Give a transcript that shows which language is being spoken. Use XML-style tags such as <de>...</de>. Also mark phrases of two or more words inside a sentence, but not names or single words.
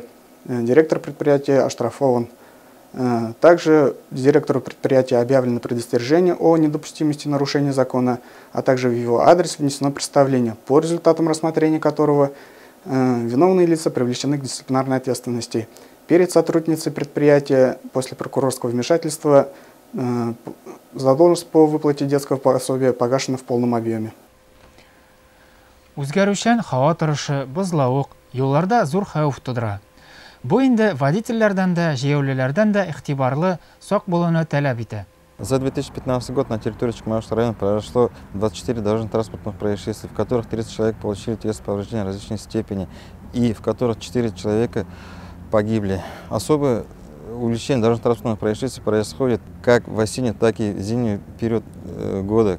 <ru>Директор предприятия оштрафован. Также директору предприятия объявлено предостережение о недопустимости нарушения закона, а также в его адрес внесено представление, по результатам рассмотрения которого виновные лица привлечены к дисциплинарной ответственности. Перед сотрудницей предприятия после прокурорского вмешательства задолженность по выплате детского пособия погашена в полном объеме.</ru> <tt>Үзгәрүчән һава торышы, бозлавык, юлларда зур хәүеф тудыра. Бу инде водительләрдән дә, җәяүлеләрдән дә игътибарлы, сак булуны таләп итә.</tt> <ru>За 2015 год на территории Чекмаевского района произошло 24 дорожно-транспортных происшествий, в которых 30 человек получили телесные повреждения различной степени и в которых 4 человека погибли. Особое увеличение дорожно-транспортных происшествий происходит как в осенний, так и в зимний период года.</ru>